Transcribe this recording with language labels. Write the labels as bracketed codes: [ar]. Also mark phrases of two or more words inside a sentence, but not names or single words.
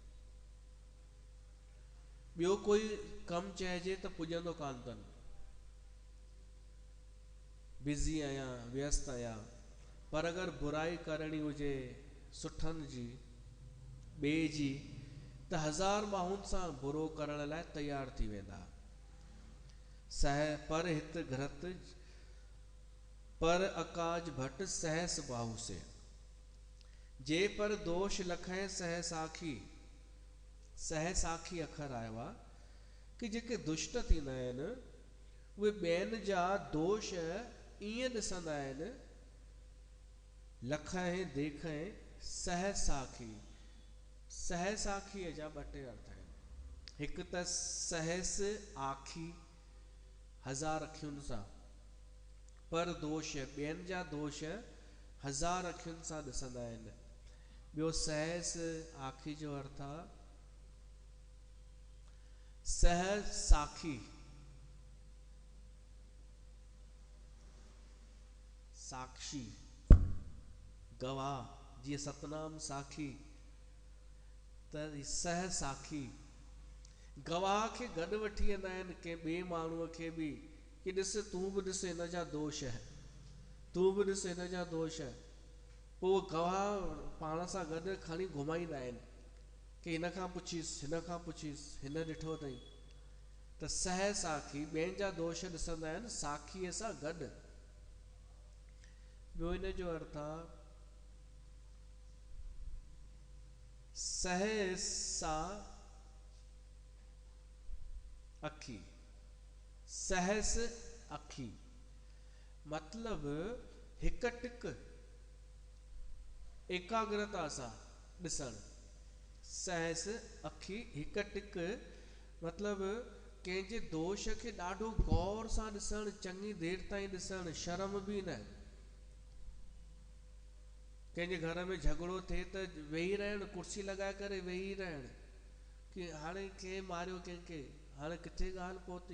[sd] ॿियो कोई कमु चइजे त पुॼंदो कान अथनि। बिज़ी आहियां, व्यस्त आहियां, पर अगरि बुराई करणी हुजे सुठनि जी, ॿिए जी, त 1000 बाहुनि सां बुरो करण लाइ तैयार थी वेंदा। [awa] सह पर हित घृत पर अकाज भट्ट सहस बाहु से। जे पर दोष लखै सहसाखी, [sd] सहसाखी अखर आयो आहे कि जेके दुष्ट थींदा आहिनि उहे ॿियनि जा दोष ईअं ॾिसंदा आहिनि, [awa] लखै देखै सहसाखी। [sd] सहसाखीअ जा ॿ टे अर्थ आहिनि। हिकु त सहस आखी, हज़ार अखियुनि सां, पर दोष ॿियनि जा दोष हज़ार अखियुनि सां ॾिसंदा आहिनि। ॿियो सहस आखी जो अर्थ आहे सहसाखी, साक्षी, गवाह, जीअं सतनाम साखी, त सहसाखी गवाह खे गॾु वठी वेंदा आहिनि कंहिं ॿिए माण्हूअ खे बि कि ॾिस तूं बि ॾिस हिन जा दोष है, तूं बि ॾिस हिन जा दोष है। पोइ गवाह पाण सां गॾु खणी घुमाईंदा आहिनि कि हिन खां पुछीस, हिन खां पुछीस, हिन ॾिठो अथई। त सहसाखी ॿियनि जा दोष ॾिसंदा आहिनि साखीअ सां गॾु। ॿियो हिन जो अर्थ आहे सहसा अखी, सहस अखी मतलब हिक टिक एकाग्रता सां ॾिसण। सहस अखी हिक टिक मतलब कंहिंजे दोष खे ॾाढो गौर सां ॾिसण, चङी देर ताईं ॾिसण, शर्म बि न। कंहिंजे घर में झगड़ो थिए त वेही रहण, कुर्सी लॻाए करे वेही रहण कि हाणे कंहिं मारियो कंहिंखे, हाणे किथे ॻाल्हि पहुती।